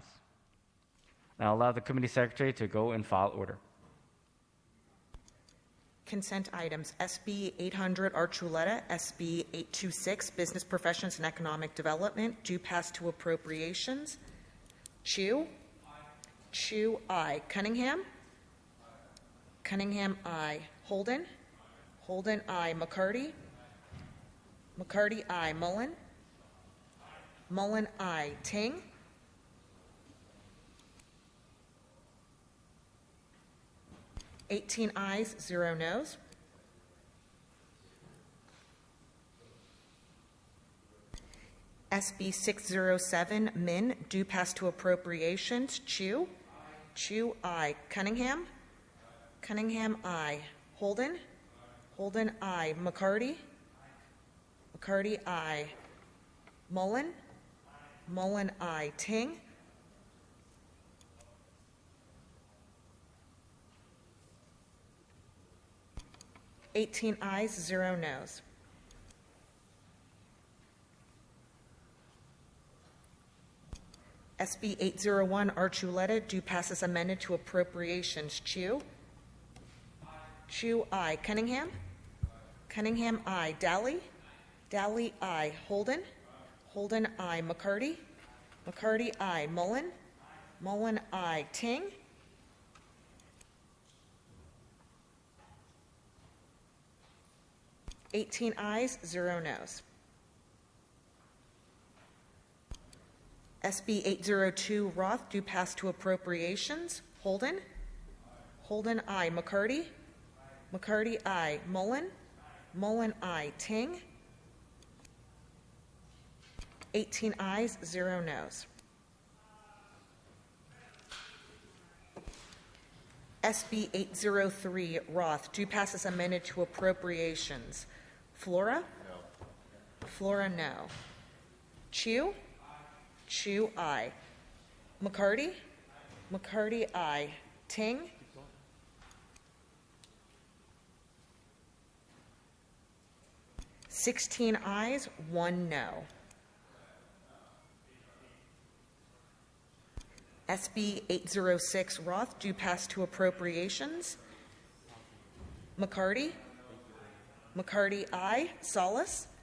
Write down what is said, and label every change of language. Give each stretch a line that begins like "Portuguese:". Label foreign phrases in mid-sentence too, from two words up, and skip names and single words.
English: Now allow the committee secretary to go in file order. Consent items: SB 800 Archuleta, SB 826 Business Professions and Economic Development, due pass to appropriations. Chu? Aye. Chu, aye. Cunningham? Aye. Cunningham, aye. Holden? Aye. Holden, aye. McCarty? Aye. McCarty, aye. Mullen? Aye. Mullen, aye. Ting? 18 ayes, 0 noes. SB 607, Min, due pass to appropriations. Chu? Aye. Chu, aye. Cunningham? Aye. Cunningham, aye. Holden? Aye. Holden, aye. McCarty? Aye. McCarty, aye. Mullen? Aye. Mullen, aye. Ting? 18 ayes, 0 noes. SB 801 Archuleta, due pass as amended to appropriations. Chu? Aye. Chu, aye. Cunningham? Aye. Cunningham, aye. Daly? Daly, aye. Holden? Aye. Holden, aye. McCarty? Aye. McCarty, aye. Mullen? Mullen, aye. Ting? Eighteen ayes, 0 noes. SB 802 Roth, due pass to appropriations. Holden? Holden, aye. McCarty? McCarty, aye. Mullen? Mullen, aye. Ting? 18 ayes, 0 noes. SB 803 Roth, due pass is amended to appropriations. Flora? No. Flora, no. Chu? Chu, aye. McCarty? McCarty, aye. Ting? Sixteen ayes, 1 no. SB 806 Roth, due pass to appropriations. McCarty? McCarty, aye. Solis?